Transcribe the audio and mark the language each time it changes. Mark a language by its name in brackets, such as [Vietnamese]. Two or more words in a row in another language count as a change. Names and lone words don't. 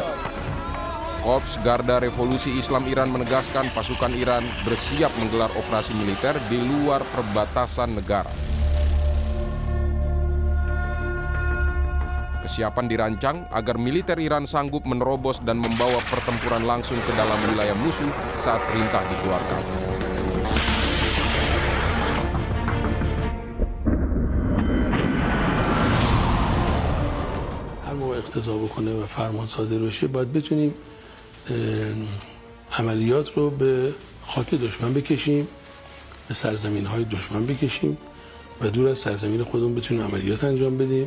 [Indonesian] Korps Garda Revolusi Islam Iran menegaskan pasukan Iran bersiap menggelar operasi militer di luar perbatasan negara. Kesiapan dirancang agar militer Iran sanggup menerobos dan membawa pertempuran langsung ke dalam wilayah musuh saat perintah dikeluarkan. [Persian] هر موقع اقتضا بکنه و فرمان صادر بشه باید بتونیم عملیات رو به خاک دشمن بکشیم، به سرزمین‌های دشمن بکشیم و دور از سرزمین خودمون بتونیم عملیات انجام بدیم.